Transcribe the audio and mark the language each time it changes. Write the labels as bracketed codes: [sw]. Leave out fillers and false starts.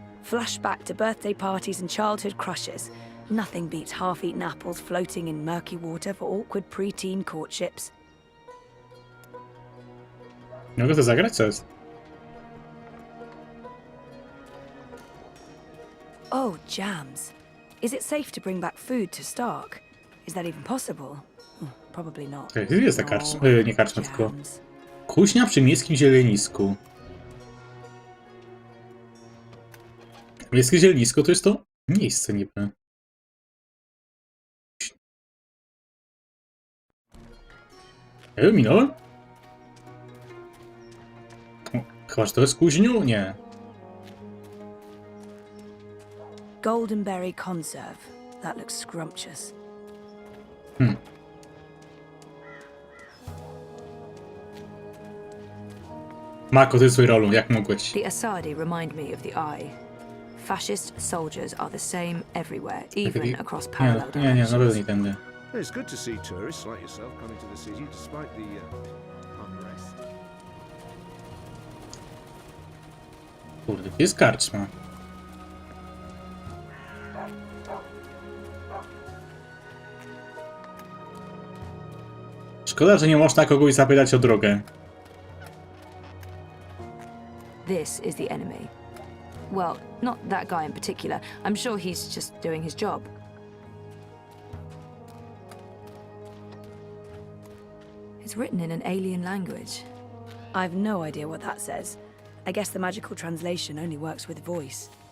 [en] Flashback to birthday parties and childhood crushes. Nothing beats half-eaten apples floating in murky water for awkward pre-teen courtships. [pl] Nie mogę to zagrać? Co jest? [en] Oh, jams. Is it safe to bring back food to Stark? Is that even possible? Probably not. [pl] Gdzie jest ta karczma? Nie karczma, tylko... Kuźnia przy miejskim zielenisku. Miejskie zielenisko to jest to miejsce niby. Ja ją minąłem? Chyba, że to jest kuźniu? Nie. [en] Goldenberry conserve. That looks scrumptious. [pl] Mako, ty swój rolą, jak mogłeś? [en] The Azadi remind me of the Eye. Fascist soldiers are the same everywhere, even across parallel [pl] Nie, na pewno nie tędy. [en] It's good to see tourists like yourself coming to the city despite the unrest. [pl] Kurde, gdzie jest karczma? Szkoda, że nie można kogoś zapytać o drogę. [en] This is the enemy. Well, not that guy in particular. I'm sure he's just doing his job. It's written in an alien language. I've no idea what that says. I guess the magical translation only works with voice.